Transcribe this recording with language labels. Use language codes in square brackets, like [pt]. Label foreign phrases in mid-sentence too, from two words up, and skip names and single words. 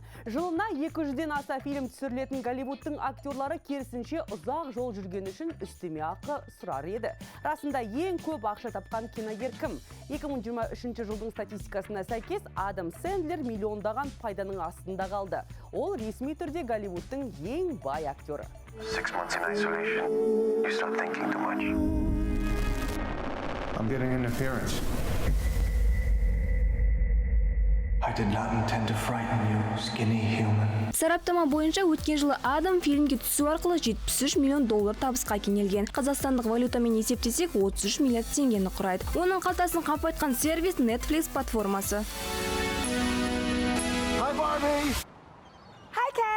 [kk] Жылына 200-ден аса фильм түсірілетін Голливудтың актерлары керісінше ұзақ жол жүрген үшін үстеме ақы сұрар еді. Расында ең көп ақша тапқан киногер кім? 2023 жылдың статистикасына сәйкес Адам Сэндлер миллиондаған пайданың астында қалды. Ол ресми түрде Голливудтың ең бай актері. [en] 6 months in isolation, you start thinking too much. I'm getting interference. I did not intend to frighten you, skinny human. [kk] Сараптама бойынша өткен жылы Адам фильмге түсу арқылы $73 миллион табысқа кенелген. Қазақстандық валютамен есептесек 33 миллиард теңгені құрайды. Оның қалтасын қампайтқан сервис Netflix платформасы. [en] Hi, Barbie! Hi, Ken!